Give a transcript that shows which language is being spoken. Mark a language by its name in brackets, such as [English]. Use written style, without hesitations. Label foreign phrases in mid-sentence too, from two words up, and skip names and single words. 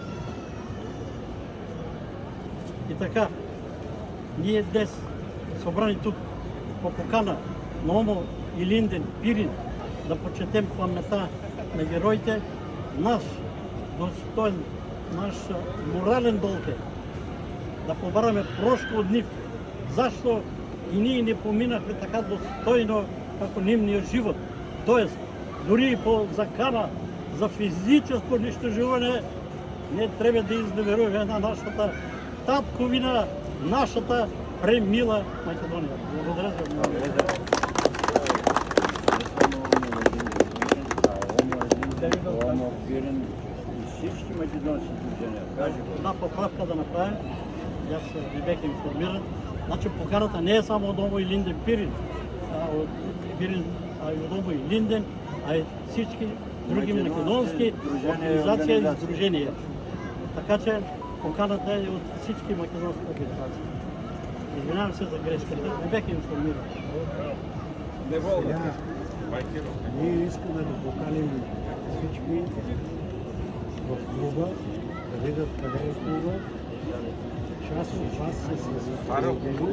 [Bulgarian] И така, ние днес, събрани тук по покана на Омо, Илинден, Пирин, да почетем паметта на героите, наш достоен, наш морален дълг е да побараме прошка от нив. Защо и ние не поминахме така достойно, [Macedonian] како нимния живот? Тоест, дури и по закана за физическо унищожување, не треба да изневеруваме на нашата татковина, нашата премила Македонија. [Bulgarian] Благодаря за вниманието. Всички македонски движения. [Macedonian] Една поправка да направим, јас не бех информиран. Значи поканата не е само од овој Линден Пирин, а и од овој Линден, а и всички други македонски организации и сдруженија. [Bulgarian] Така че поканата е од всички македонски организации. Извинявам се за грешката, не бех информиран. Ние искаме да поканим всички в клуба, да видят къде е клуба. Част от вас са се зафарили.